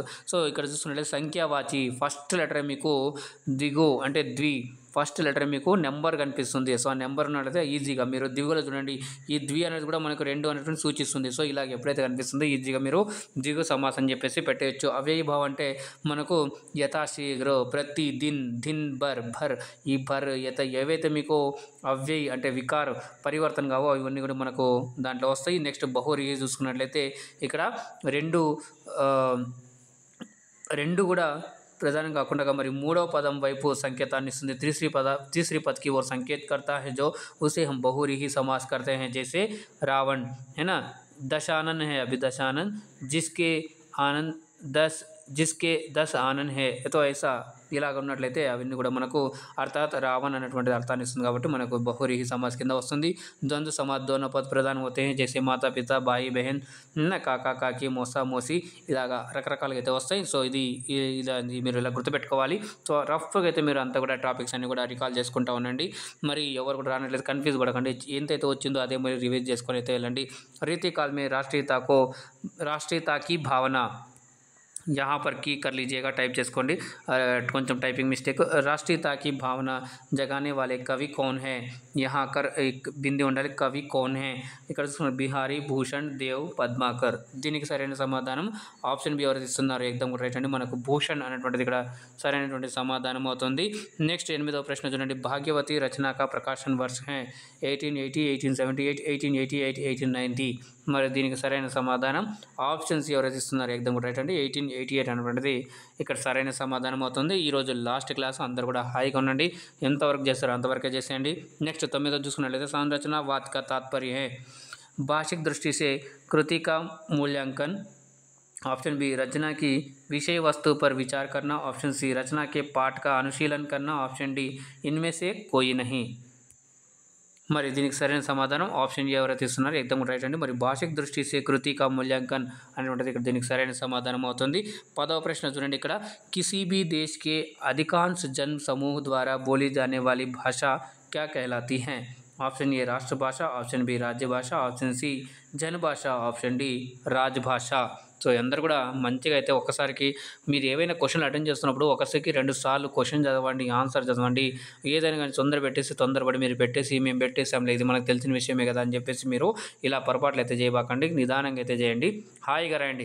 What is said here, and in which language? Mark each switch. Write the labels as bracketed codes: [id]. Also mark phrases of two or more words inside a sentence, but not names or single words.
[te] సో ఇక్కడ చూసుకున్నట్లయితే సంఖ్యావాచి [en] first letter [te] మీకు ద్విగు అంటే ద్వి, [en] first letter [te] మీకు నెంబర్ కనిపిస్తుంది. సో ఆ నెంబర్ ఉన్నట్లయితే ఈజీగా మీరు ద్విగులో చూడండి, ఈ ద్వి అనేది కూడా మనకు 2 అనేటువంటి సూచిస్తుంది. సో ఇలాగ ఎప్పుడైతే కనిపిస్తుందో ఈజీగా మీరు [hi] द्विगु समास [te] అని చెప్పేసి పెట్టేయచ్చు. అవ్యయీభావం అంటే మనకు [hi] यथाशीघ्र, प्रति दिन, दिन भर, भर, [te] ఈ భర్ యత ఏవైతే మీకు అవ్యయ్ అంటే [hi] विकार परिवर्तन [te] కావో ఇవన్నీ కూడా మనకు దాంట్లో వస్తాయి. నెక్స్ట్ బహువ్రీహి చూసుకున్నట్లయితే ఇక్కడ రెండు కూడా प्रधान काకుండా మరి మూడవ పదం వైపు సంకేతాన్ని ఇస్తుంది. [hi] तीसरी पद की ओर संकेत करता है जो उसे हम बहुव्रीहि समास करते हैं, जैसे रावण है ना, दशानन है, अभी दशानन, जिसके 10 आनन है, तो ऐसा [te] ఇలాగ ఉన్నట్లయితే అవన్నీ కూడా మనకు అర్థాత్ రావణ్ అనేటువంటి అర్థాన్ని ఇస్తుంది. కాబట్టి మనకు [hi] बहुव्रीहि समास [te] కింద వస్తుంది. [hi] द्वंद्व समास दोनों पद प्रधान होते हैं, जैसे माता पिता, भाई बहन, काका काकी, मौसा मौसी, [te] ఇలాగా రకరకాలుగా అయితే వస్తాయి. సో ఇది మీరు ఇలా గుర్తుపెట్టుకోవాలి. సో రఫ్గా అయితే మీరు అంతా కూడా టాపిక్స్ అన్ని కూడా రికాల్ చేసుకుంటూ ఉండండి. మరి ఎవరు కూడా రానట్లయితే కన్ఫ్యూజ్ పడకండి, ఎంతైతే వచ్చిందో అదే మరి రివైజ్ చేసుకొని అయితే వెళ్ళండి. [hi] रीति काल में राष्ट्रीयता की भावना, यहाँ पर की कर लीजिएगा, टाइप [te] చేసుకోండి, కొంచెం [en] typing mistake. [hi] राष्ट्रीयता की भावना जगाने वाले कवि कौन है? यहाँ कर एक [te] బింది ఉండాలి, [hi] కవి कौन है. [te] ఇక్కడ బిహారీ భూషణ్ దేవ్ పద్మాకర్. దీనికి సరైన సమాధానం ఆప్షన్ బి ఎవరైతే ఇస్తున్నారు ఏకదమ్ రైట్ అండి. మనకు భూషణ్ అనేటువంటిది ఇక్కడ సరైనటువంటి సమాధానం అవుతుంది. నెక్స్ట్ 8వ ప్రశ్న చూడండి, [hi] भाग्यवती रचना का प्रकाशन वर्ष है [te] 1880, 1878, 1888, 1890. మరి దీనికి సరైన సమాధానం ఆప్షన్ సి ఎవరైతే ఇస్తున్నారు ఏకదమ్ రైట్ అండి, 1888 అనేటువంటిది ఇక్కడ సరైన సమాధానం అవుతుంది. ఈరోజు [en] last class, [te] అందరూ కూడా హాయిగా ఉండండి, ఎంతవరకు చేస్తారో అంతవరకే చేసేయండి. నెక్స్ట్ 9వ చూసుకున్నట్లయితే [hi] సంరచన वाद का तात्पर्य है भाषिक दृष्टि से कृति का मूल्यांकन. ऑप्शन बी रचना की विषय वस्तु पर विचार करना. ऑप्शन सी रचना के पाठ का अनुशीलन करना. ऑप्शन डी इनमें से कोई नहीं. [te] మరి దీనికి సరైన సమాధానం ఆప్షన్ ఏ ఎవరైతే ఇస్తున్నారు ఏకదమ్ రైట్ అండి. మరి [hi] भाषिक दृष्टि से कृति का मूल्यांकन [te] అనేటువంటిది ఇక్కడ దీనికి సరైన సమాధానం అవుతుంది. 10వ ప్రశ్న చూడండి ఇక్కడ, [hi] किसी भी देश के अधिकांश जन समूह द्वारा बोली जाने वाली भाषा क्या कहलाती है? ऑप्शन ए राष्ट्रभाषा, ऑप्शन बी राज्य भाषा, ऑप्शन सी जनभाषा, ऑप्शन डी राजभाषा. [te] సో అందరూ కూడా మంచిగా అయితే ఒక్కసారికి మీరు ఏవైనా [en] questions attend [te] చేస్తున్నప్పుడు ఒకసారికి 2 సార్లు క్వశ్చన్ చదవండి, ఆన్సర్ చదవండి. ఏదైనా కానీ తొందరపడి మీరు పెట్టేసి మేము పెట్టేసాంలే ఇది మనకు తెలిసిన విషయమే కదా అని చెప్పేసి మీరు ఇలా పొరపాట్లు అయితే చేయబాకండి. నిదానంగా అయితే చేయండి. హాయిగా రాయండి.